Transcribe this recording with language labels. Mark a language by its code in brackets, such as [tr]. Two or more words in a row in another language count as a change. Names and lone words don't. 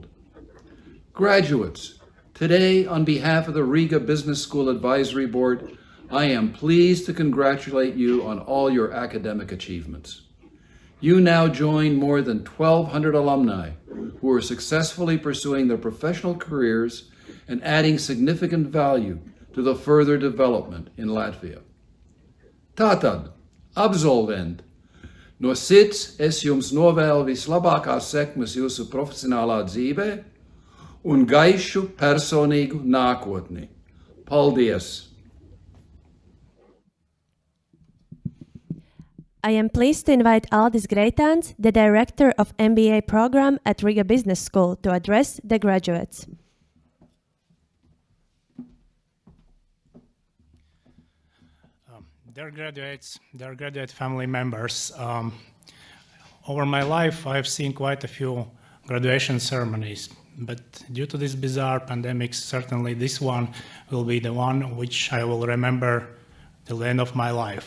[en] Graduates, today on behalf of the Riga Business School Advisory Board, I am pleased to congratulate you on all your academic achievements. You now join more than 1,200 alumni who are successfully pursuing their professional careers and adding significant value to the further development in Latvia. [lv] Tātad, absolvent, no sirds es jums novēlu vislabākās sekmes jūsu profesionālā dzīvē un gaišu personīgu nākotni. Paldies! [en] I am pleased to invite Aldis Greitāns, the director of MBA program at Riga Business School, to address the graduates. Dear graduates, dear graduate family members, over my life I've seen quite a few graduation ceremonies, but due to this bizarre pandemic, certainly this one will be the one which I will remember till the end of my life.